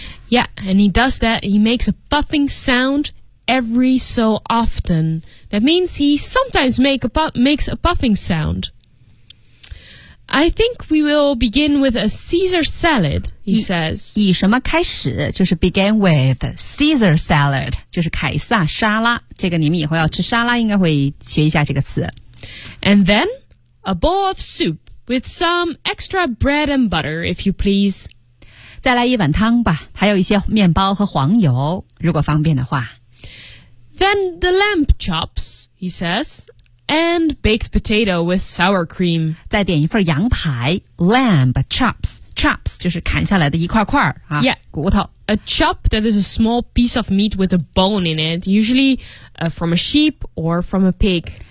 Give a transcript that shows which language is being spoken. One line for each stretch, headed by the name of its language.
English: Yeah, and he does that He makes a puffing sound every so often That means he sometimes makes a puffing sound I think we will begin with a Caesar salad, he says
Chinese: 以什么开始就是
English: begin with Caesar salad
Chinese: 就是凯撒沙拉这个你们以后要吃沙拉应该会学一下这个词
English: And then a bowl of soupWith some extra bread and butter, if you please.
Chinese: 再来一碗汤吧，还有一些面包和黄油，如果方便的话。
English: Then the lamb chops, he says, and baked potato with sour cream.
Chinese: 再点一份羊排 ,lamb chops, chops 就是砍下来的一块块、啊、
English: Yeah,
Chinese: 骨头。
English: A chop that is a small piece of meat with a bone in it, usually, from a sheep or from a pig.